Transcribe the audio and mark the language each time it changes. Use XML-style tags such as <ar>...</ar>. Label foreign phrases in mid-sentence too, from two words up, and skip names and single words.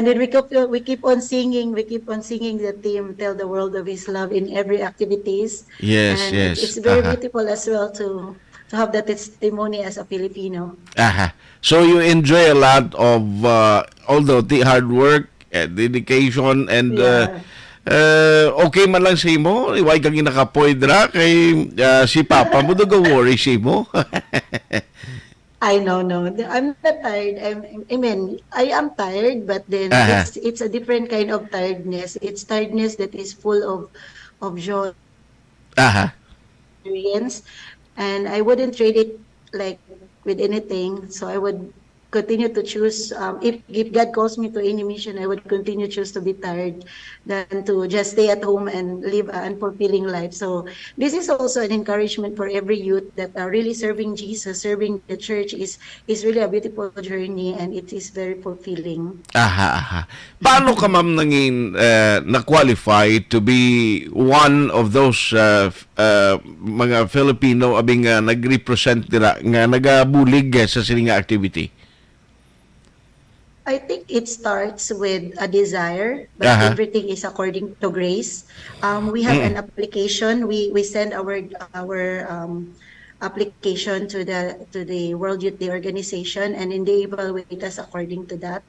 <en>And then we keep on singing the theme, Tell the World of His Love in every activities. Yes, And yes. it's very beautiful as well to have that testimony as a Filipino. Aha. So you enjoy a lot of although the hard work, dedication, and Yeah.</en> <hil>okay man lang sa imo. Iway kang nakapoy dra kay si Papa mo go worry si mo.</hil> <en>I know, no. I'm not tired. I mean, I am tired, but then Aha. it's a different kind of tiredness. It's tiredness that is full of joy, Aha. experience, and I wouldn't trade it like with anything. So I would continue to choose. If God calls me to any mission, I would continue choose to be tired than to just stay at home and live an unfulfilling life. So this is also an encouragement for every youth that are really serving Jesus, serving the church is really a beautiful journey, and it is very fulfilling.</en> <hil>Aha, aha. Paano ka ma'am nangin na-qualify</hil> <en>to be one of those</en> <hil>mga Filipino abing nag-represent dira nga nagabulig sa sining nga activity?</hil> <en>I think it starts with a desire, but Aha. everything is according to grace. We have Mm. an application. We send our application to the World Youth Day organization, and then they evaluate us according to that.</en>